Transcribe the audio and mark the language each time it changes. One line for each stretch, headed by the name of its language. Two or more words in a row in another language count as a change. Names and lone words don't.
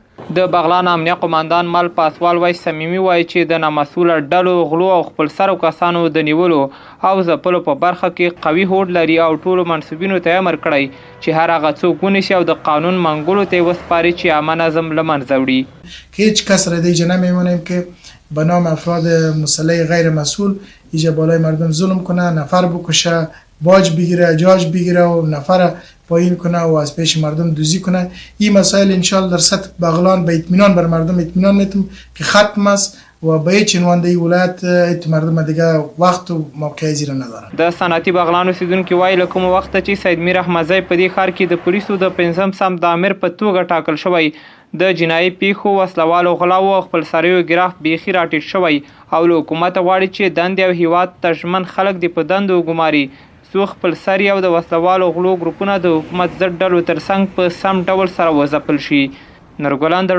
Pashto: د بغلان امنیه قماندان مل پاسوال وایي صمیمي وایي چې د نامسؤله ډلو غلو او خپلسرو کسانو د نیولو او ځپلو په برخه کې قوي هوډ لري او ټولو منصوبینو ته یې امر کړی چې هر هغه څوک ونیسي او د قانون منګولو ته یې وسپاري چې عامه نظم له منځه وړي.
Persian: که هیچ کس را دیگه نمیمونیم که به نام افراد مسلح غیر مسئول اینجا بالای مردم ظلم کنه، نفر بکشه، باج بگیره، جاج بگیره و نفر پایین کنه و از پیش مردم دوزی کنه. این مسائل انشالله در سطح بغلان به اطمینان بر مردم اطمینان میتیم که ختم است و به هیچ عنوان در ولایت مردم دیگه وقت و موقع زیر ندارن.
Pashto: د صنعتي بغلان اوسېدونکي وایي له کوم وخته چې سید میر احمدزي په دې ښار کې د پولیسو د 5م سم تعمیر په توګه ټاکل شوی، د جنایي پیښو، وسلوالو، غلاو او خپلسریو ګراف بیخي راټیټ شوی او له حکومته غواړي چې دندې او هیواد ته ژمن خلک دې په دندو وګماري څو خپلسري او د وسلوالو غلو ګروپونه د حکومت ضد ډلو ترڅنګ په سم ډول سره وځپل شي.